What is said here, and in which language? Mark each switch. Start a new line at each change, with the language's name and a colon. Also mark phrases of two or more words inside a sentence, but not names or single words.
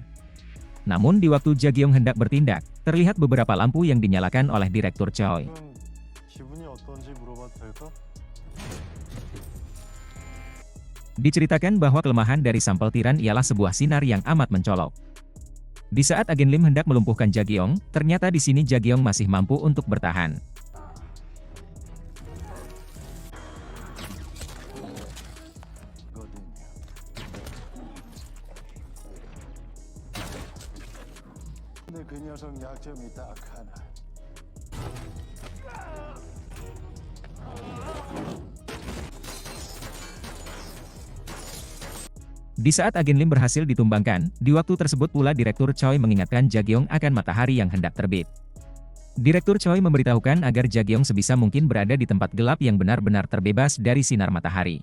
Indonesian: Namun di waktu Jagiong hendak bertindak, terlihat beberapa lampu yang dinyalakan oleh Direktur Choi.
Korean: 기분이 어떤지 물어봐도 될까?
Indonesian: Diceritakan bahwa kelemahan dari sampel tiran ialah sebuah sinar yang amat mencolok. Di saat agen Lim hendak melumpuhkan Jagiong, ternyata di sini Jagiong masih mampu untuk bertahan.
Korean: 근데 그 녀석 약점이 딱 하나.
Indonesian: Di saat agen Lim berhasil ditumbangkan, di waktu tersebut pula Direktur Choi mengingatkan Jagiong akan matahari yang hendak terbit. Direktur Choi memberitahukan agar Jagiong sebisa mungkin berada di tempat gelap yang benar-benar terbebas dari sinar matahari.